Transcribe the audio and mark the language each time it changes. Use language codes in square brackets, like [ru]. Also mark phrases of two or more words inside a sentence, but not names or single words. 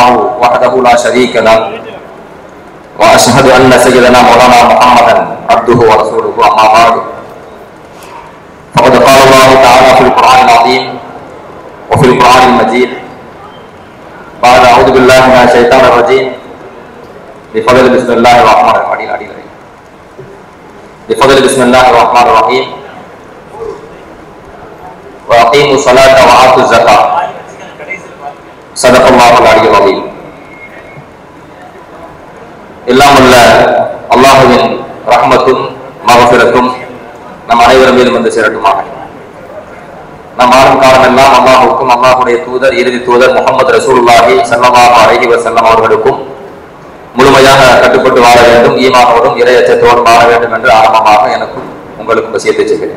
[ar] وحده لا شريك له وأشهد أن سيدنا مولانا محمدا عبده ورسوله أما بعد فقد قال الله تعالى في القرآن العظيم وفي القرآن المجيد بعد أعوذ بالله من الشيطان الرجيم بفضل بسم الله الرحمن الرحيم بفضل بسم الله الرحمن الرحيم و وأقيموا الصلاة وآتوا الزكاة صدق الله العلي العظيم. [ta] எல்லாம் உள்ள அல்லாஹ்வின் ரஹ்மத்தும் மகஃபிரத்தும் நம் அனைவரும் மீதும் வந்து சேரட்டுமாக. நம் வாழும் காலமெல்லாம் அல்லாஹுக்கும் அல்லாஹுடைய தூதர் இறுதி தூதர் முஹம்மது [ar] رسول الله صلى الله عليه وسلم [ta] அவர்களுக்கும் முழுமையாக கட்டுப்பட்டு வாழ வேண்டும், ஈமானோடும் இறையச்சத்தோடும் வாழ வேண்டும் என்று ஆரம்பமாக எனக்கும் உங்களுக்கும் வசியத்தை செய்கிறேன்.